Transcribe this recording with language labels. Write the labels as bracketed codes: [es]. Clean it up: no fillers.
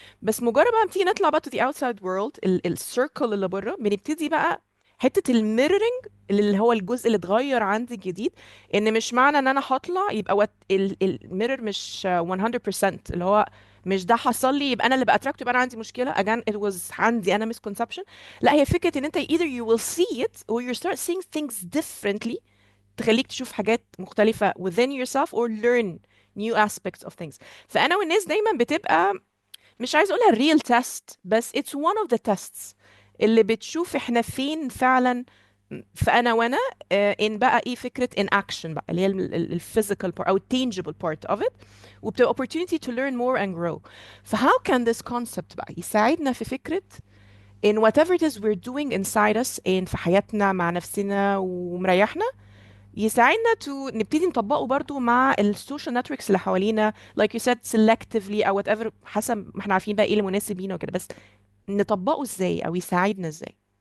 [ar] بس مجرد بقى بتيجي نطلع بقى [en] to the outside world [ar] السيركل اللي بره، بنبتدي بقى حته الميرورنج اللي هو الجزء اللي اتغير عندي الجديد. ان مش معنى ان انا هطلع يبقى الميرور مش 100%، اللي هو مش ده حصل لي يبقى انا اللي باتراكت، يبقى انا عندي مشكله. [en] again it was عندي انا misconception. [ar] لا، هي فكره ان انت [en] either you will see it or you start seeing things differently، [ar] تخليك تشوف حاجات مختلفه [en] within yourself or learn new aspects of things. [ar] فانا والناس دايما بتبقى، مش عايز اقولها real test، بس [en] it's one of the tests [ar] اللي بتشوف احنا فين فعلا. فانا وانا [en] in بقى ايه فكرة in action بقى، اللي هي physical part او tangible part of it، وبتبقى opportunity to learn more and grow. [ar] ف how can this concept بقى يساعدنا في فكرة [en] in whatever it is we're doing inside us [ar] in في حياتنا مع نفسنا ومريحنا، يساعدنا نبتدي نطبقه برضو مع السوشيال نتوركس اللي حوالينا [en] like you said selectively [ar] او whatever، حسب ما احنا عارفين بقى ايه اللي مناسب لينا وكده. بس نطبقه ازاي او يساعدنا ازاي؟